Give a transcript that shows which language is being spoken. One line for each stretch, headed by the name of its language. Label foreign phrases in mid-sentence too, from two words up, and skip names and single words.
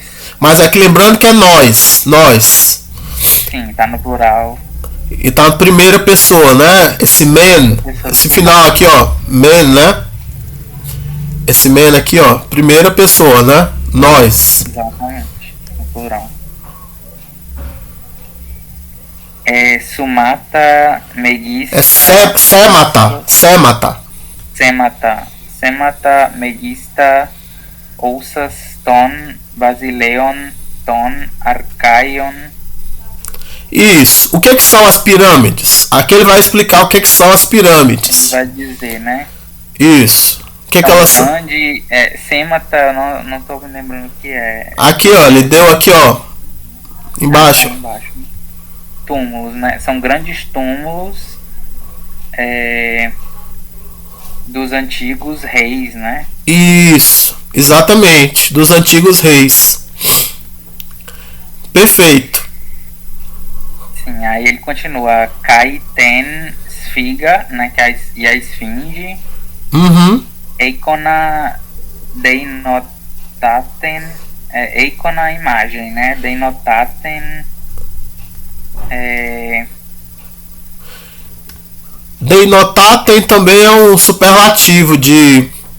Portuguese: Mas aqui lembrando que é nós. Sim, tá no plural. E tá na primeira pessoa, né? Esse final aqui, ó, men, né? Esse men aqui, ó, primeira pessoa, né? Nós. Exatamente, no plural.
Greek: σήματα μέγιστα. σήματα μέγιστα ὄντα τῶν βασιλέων τῶν ἀρχαίων.
Portuguese: Isso. O que são as pirâmides? Aqui ele vai explicar o que são as pirâmides. Ele vai dizer, né? Isso. que elas... grande, Sêmata, eu não tô me lembrando o que é. Aqui, ó, ele deu aqui, ó. Embaixo. Embaixo. Túmulos, né? São grandes túmulos dos antigos reis, né? Isso, exatamente, dos antigos reis. Perfeito. Sim, aí ele continua.
Greek: καὶ τὴν Σφίγγα,
Portuguese: né? E a esfinge. Uhum.
Greek: εἰκόνα δεινοτάτην.
Portuguese: Eikona imagem, né? Denotaten. Denotaten também é um superlativo de...